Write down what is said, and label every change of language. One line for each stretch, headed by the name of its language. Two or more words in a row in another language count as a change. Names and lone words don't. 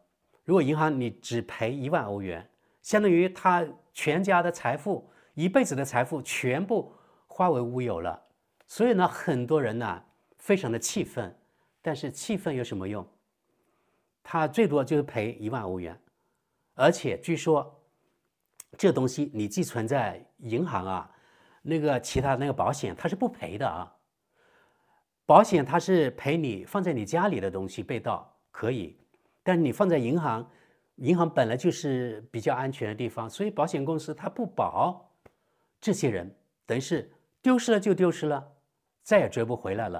Chinese: 如果銀行你只賠1萬歐元，相當於他全家的財富、一輩子的財富全部化為烏有了。所以呢，很多人呢非常的氣憤，但是氣憤有什麼用？他最多就是賠1萬歐元，而且據說這東西你寄存在銀行啊，那個其他那個保險它是不賠的啊。保險它是賠你放在你家裡的東西被盜可以，但是你放在銀行，銀行本來就是比較安全的地方，所以保險公司它不保這些人，等於是丟失了就丢失了，再也追不回来了。